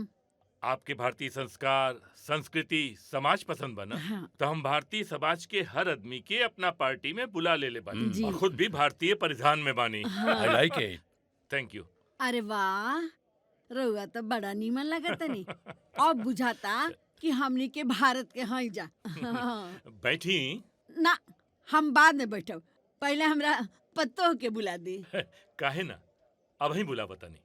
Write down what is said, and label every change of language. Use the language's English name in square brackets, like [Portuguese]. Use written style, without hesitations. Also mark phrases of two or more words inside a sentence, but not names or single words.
[Bhojpuri] आपके भारतीय संस्कार, संस्कृति, समाज पसंद बना। हाँ। तो हम भारतीय समाज के हर आदमी के अपना पार्टी में बुला ले बानी, जी। और खुद भी भारतीय परिधान में बानी। [English] I like it. Thank you. [Bhojpuri] अरे वाह, रउआ तो बड़ा नीमन लगता नहीं। अब बुझाता कि हमनी के भारत के हई जा। बैठी। ना, हम बाद में बैठब, पहले हमरा पत्तो के बुला दी। काहे ना, अब ही बुला बतानी।